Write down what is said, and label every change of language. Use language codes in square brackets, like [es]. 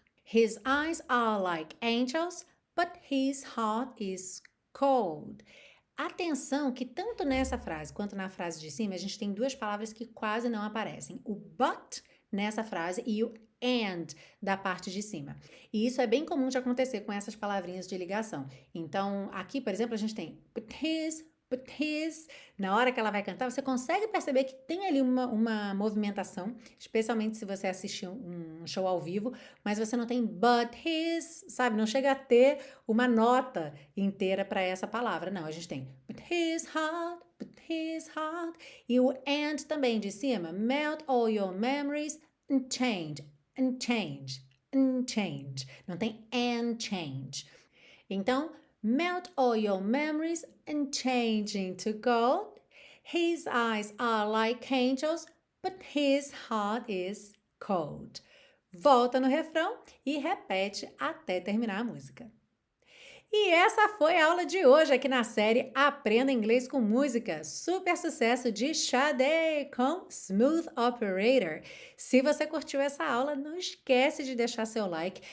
[en] His eyes are like angels, but his heart is cold. [pt] Atenção que tanto nessa frase quanto na frase de cima a gente tem duas palavras que quase não aparecem. O but nessa frase e o and da parte de cima. E isso é bem comum de acontecer com essas palavrinhas de ligação. Então, aqui, por exemplo, a gente tem [en] but his, [pt] na hora que ela vai cantar, você consegue perceber que tem ali uma movimentação, especialmente se você assistir um show ao vivo, mas você não tem but his, sabe? Não chega a ter uma nota inteira para essa palavra. Não, a gente tem [en] but his heart, [pt] e o and também de cima, [en] melt all your memories change, and change, and change. [pt] Não tem [en] and change. [pt] Então, [en] melt all your memories and change into gold. His eyes are like angels, but his heart is cold. [pt] Volta no refrão e repete até terminar a música. E essa foi a aula de hoje aqui na série Aprenda Inglês com Música. Super sucesso de Sade com Smooth Operator. Se você curtiu essa aula, não esquece de deixar seu like.